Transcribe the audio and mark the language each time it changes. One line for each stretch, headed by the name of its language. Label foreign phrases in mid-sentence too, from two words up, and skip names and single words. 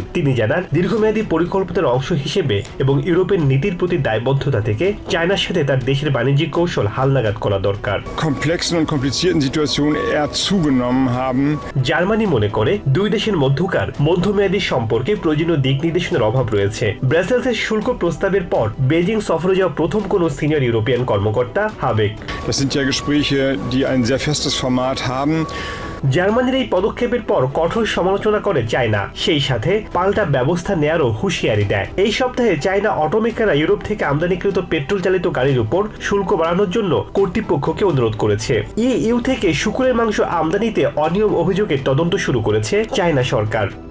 Bangla: তিনি জানান, দীর্ঘমেয়াদী পরিকল্পনার অংশ হিসেবে এবং ইউরোপের নীতির প্রতি দায়বদ্ধতা থেকে চায়নার সাথে তার দেশের বাণিজ্যিক কৌশল হালনাগাদ করা দরকার। জার্মানি মনে করে দুই দেশের মধ্যকার মধ্যমেয়াদী সম্পর্কে প্রয়োজনীয় দিক নির্দেশনার অভাব রয়েছে। ব্রাসেলসের শুল্ক প্রস্তাবের পর বেইজিং সফরে যাওয়া প্রথম কোন সিনিয়র ইউরোপিয়ান কর্মকর্তা হাবেক।
German: die ein sehr festes Format haben.
Bangla: জার্মানির এই পদক্ষেপের পর কঠোর সমালোচনা করে চায়না, সেই সাথে পাল্টা ব্যবস্থা নেয়ারও হুঁশিয়ারি দেয়। এই সপ্তাহে চায়না অটোমেকাররা ইউরোপ থেকে আমদানিকৃত পেট্রোল চালিত গাড়ির উপর শুল্ক বাড়ানোর জন্য কর্তৃপক্ষকে অনুরোধ করেছে। ইউ থেকে শূকরের মাংস আমদানিতে অনিয়ম অভিযোগের তদন্ত শুরু করেছে চায়না সরকার।